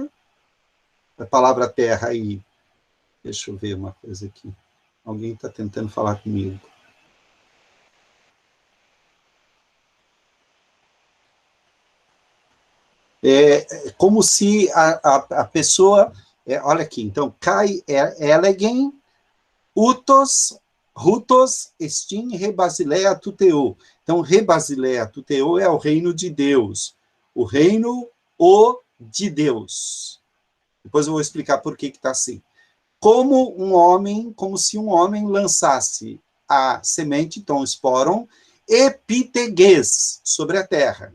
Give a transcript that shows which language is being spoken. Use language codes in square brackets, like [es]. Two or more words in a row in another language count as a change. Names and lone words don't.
[pt] A palavra terra aí, deixa eu ver uma coisa aqui. Alguém está tentando falar comigo. É como se a pessoa... olha aqui, então, [el] Καὶ ἔλεγεν οὕτως ἐστὶν ἡ βασιλεία τοῦ θεοῦ. [pt] Então, [el] ἡ βασιλεία τοῦ θεοῦ [pt] é o reino de Deus. O reino de Deus. Depois eu vou explicar por que está assim. Como se um homem lançasse a semente, então, [el] σπόρον ἐπὶ τῆς γῆς, [pt] sobre a terra.